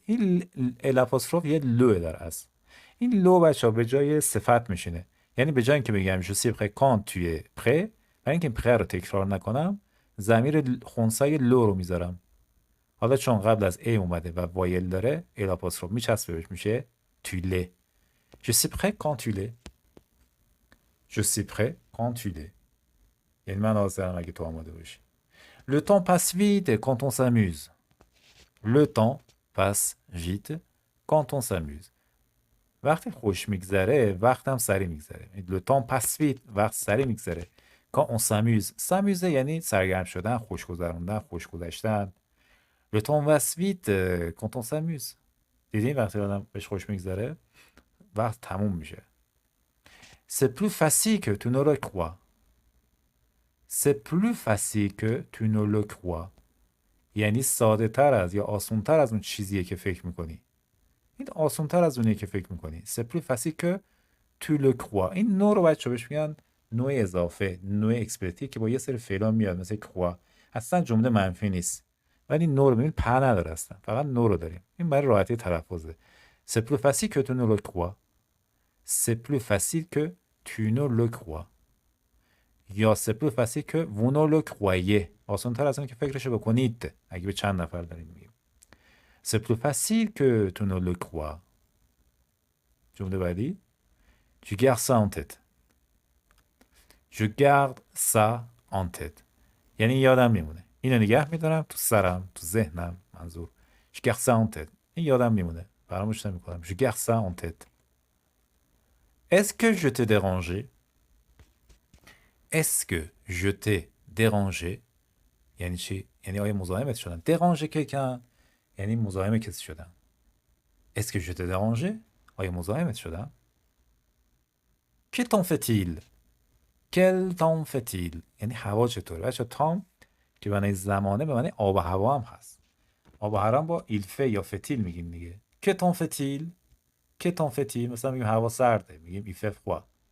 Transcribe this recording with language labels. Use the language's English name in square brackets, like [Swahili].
[Persian] این الاپوستروف یه لو در است. این لو بچه ها به جای صفت میشینه. یعنی به جای اینکه بگم [French] je suis prêt quand tu es prêt، [Persian] برای اینکه prêt رو تکرار نکنم ضمیر خنثی لو رو میذارم. حالا چون قبل از ای اومده و وایل داره الاپوستروف میچسبه بهش میشه [French] tu l'es. Je suis prêt quand tu l'es. Je suis prêt quand tu l'es. [Persian] یعنی من حاضرم اگه تو آماده باشی. [French] Le temps passe vite quand on s'amuse. Le temps passe vite quand on s'amuse. [Persian] وقتی خوش میگذره وقتم سری میگذره. [French] Le temps passe vite [Persian] وقت سری میگذره. [French] Quand on s'amuse. [Persian] s'amuse یعنی سرگرم شدن، خوش گذروندن، خوش گذشتن. [French] Le temps passe vite quand on s'amuse. [Persian] دیدین وقتی آدم بهش خوش میگذره وقت تموم میشه. [French] C'est plus facile que tu ne le crois. C'est plus facile que tu ne le crois. [Persian] یعنی ساده تر از یا آسان تر از اون چیزیه که فکر میکنی. این آسان تر از اونیه که فکر میکنی. [French] C'est plus facile que tu le crois. [Persian] این نوع رو بچه بهش میگن نوع اضافه، نوع اکسپرتی که با یه سری فعلا میاد مثل croix. اصلا جمله منفی نیست. ولی نوع رو ببین په نداره اصلا. فقط نوع رو داریم. این برای راحتی تلفظه. [French] C'est plus facile que tu ne le crois. C'est plus facile que tu ne le crois. یا c'est plus facile que vous ne le croyez. [Persian] آسان تر از اون که فکرشو بکنید. اگه به چند نفر داریم میگیم. [French] C'est plus facile que tu ne le crois. [Persian] جمله بعدی. [French] Je garde ça en tête. Je garde ça en tête. [Persian] یعنی یادم میمونه. اینو نگه میدارم تو سرم، تو ذهنم منظور. [French] Je garde ça en tête. [Persian] این یادم میمونه. فراموش نمیکنم. [French] Je garde ça en tête. Est-ce que je t'ai dérangé? Est-ce que je t'ai dérangé؟ [Persian] یعنی چی؟ یعنی آیا مزاحمت شدم؟ [French] déranger quelqu'un [Persian] یعنی مزاحم کسی شدم. [French] Est-ce que je t'ai dérangé؟ [Persian] آیا مزاحمت شدم؟ [French] Que t'en fait-il؟ Quel temps fait-il؟ [Persian] یعنی هوا چطوره؟ بچه تام که معنی زمانه به معنی آب و هوا هم هست. آب و هوا هم با il fait یا fait-il میگیم دیگه. [French] Que t'en fait-il؟ Que t'en fait-il؟ [Persian] مثلا میگیم هوا سرده میگیم [French] il fait froid.